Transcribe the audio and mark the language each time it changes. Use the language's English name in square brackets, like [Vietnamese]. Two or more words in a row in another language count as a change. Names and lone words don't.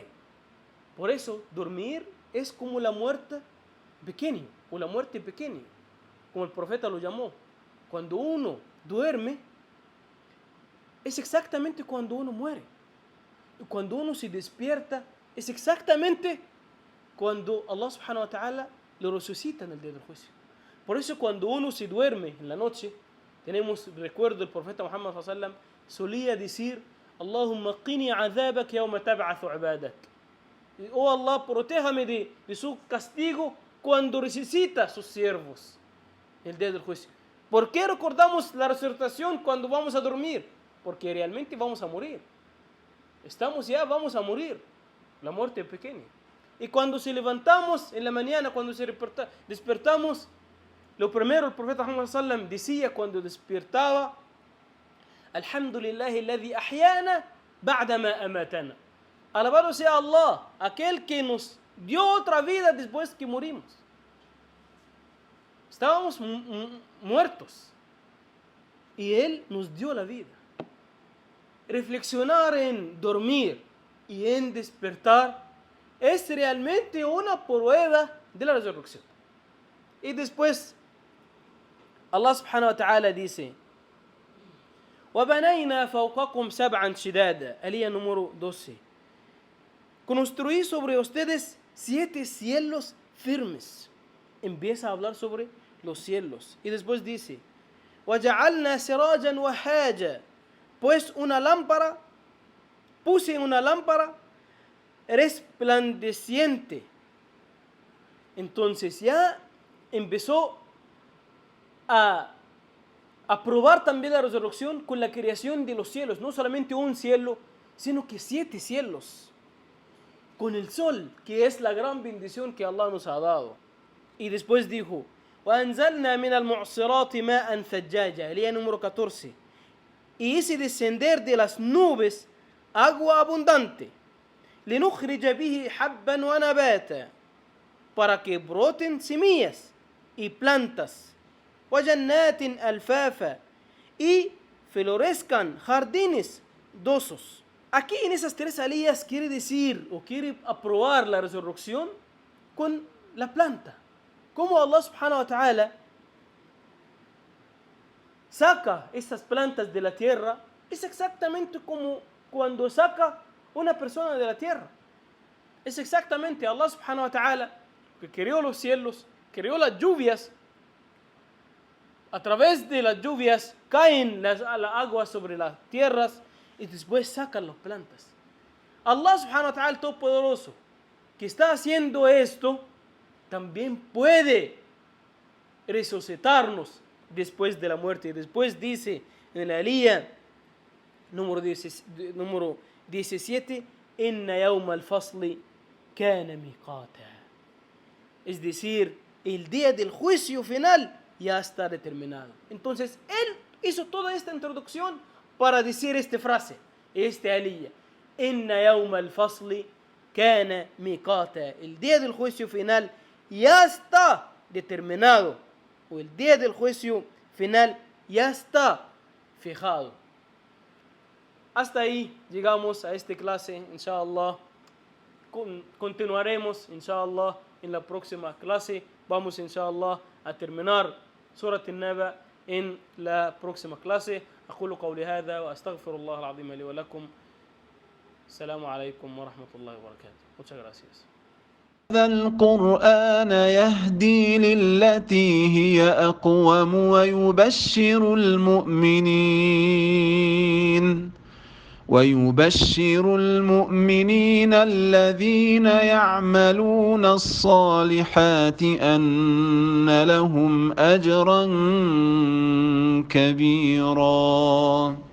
[Spanish] Por eso, dormir es como la muerte pequeña, o la muerte pequeña, como el profeta lo llamó. Cuando uno duerme, es exactamente cuando uno muere. Y cuando uno se despierta, es exactamente cuando Allah [Arabic] سبحانه وتعالى [Spanish] lo resucita en el día del juicio. Por eso cuando uno se duerme en la noche, tenemos recuerdo del profeta Muhammad [Arabic] صلى الله عليه وسلم, [Spanish] solía decir: [Arabic] اللهم قني عذابك يوم تبعث عبادك. [Spanish] Oh Allah, protéjame de su castigo cuando resucita a sus siervos el día del juicio. ¿Por qué recordamos la resurrección cuando vamos a dormir? Porque realmente vamos a morir. Vamos a morir. La muerte pequeña. Y cuando se levantamos en la mañana, cuando se despertamos, lo primero el profeta Muhammad [Arabic] صلى الله عليه وسلم [Spanish] decía cuando despertaba: [Arabic] الحمد لله الذي أحيانا بعد ما أماتنا. [Spanish] Alabado sea Allah, aquel que nos dio otra vida después que morimos. Estábamos muertos y Él nos dio la vida. Reflexionar en dormir y en despertar es realmente una prueba de la resurrección. Y después Allah subhanahu wa ta'ala dice: [Arabic] وَبَنَيْنَا فَوْقَكُمْ سَبْعًا شِدَادًا. [Spanish] Alía número 12. Construí sobre ustedes 7 cielos firmes. Empieza a hablar sobre los cielos. Y después dice: [Arabic] وَجَعَلْنَا سِرَاجًا وَحَاجًا. [Spanish] Pues puse una lámpara resplandeciente. Entonces ya empezó a probar también la resurrección con la creación de los cielos. No solamente un cielo, sino que 7 cielos. Con el sol, que es la gran bendición que Allah nos ha dado. Y después dijo: [Arabic] وَأَنزَلْنَا مِنَ الْمُعْصِرَاتِ مَاءً ثَجَّاجًا. [Spanish] Elía número 14. Y hice descender de las nubes agua abundante. [Arabic] لِنُخْرِجَ بِهِ حَبًّا وَنَبَاتًا. [Spanish] Para que broten semillas y plantas. [Arabic] وَجَنَّاتٍ أَلْفَافًا. [Spanish] Y florezcan jardines dosos. Aquí en esas 3 alías quiere decir o quiere aprobar la resurrección con la planta. Como Allah [Arabic] سبحانه وتعالى [Spanish] saca estas plantas de la tierra, es exactamente como cuando saca una persona de la tierra. Es exactamente Allah [Arabic] سبحانه وتعالى [Spanish] que creó los cielos, creó las lluvias. A través de las lluvias caen las aguas sobre las tierras y después sacan las plantas. [Arabic] الله سبحانه وتعالى, [Spanish] el Todopoderoso, que está haciendo esto, también puede resucitarnos después de la muerte. Después dice en la alía número 17, [Arabic] إن يوم الفصل كان ميقاتا. [Spanish] Es decir, el día del juicio final ya está determinado. Entonces, él hizo toda esta introducción para decir esta frase, esta alía. [Arabic] إن يوم الفصل كان ميقاتا. [Spanish] El día del juicio final ya está determinado, o el día del juicio final ya está fijado. Hasta ahí llegamos a esta clase, inshallah. Continuaremos, inshallah, en la próxima clase. Vamos, inshallah, a terminar Surat An-Naba en la próxima clase. [Arabic] أقول قولي هذا وأستغفر الله العظيم لي ولكم. السلام عليكم ورحمة الله وبركاته. [Spanish] Muchas gracias. [Arabic] هذا القرآن يهدي للتي هي أقوم ويبشر المؤمنين الذين يعملون الصالحات أن لهم أجرا كبيرا.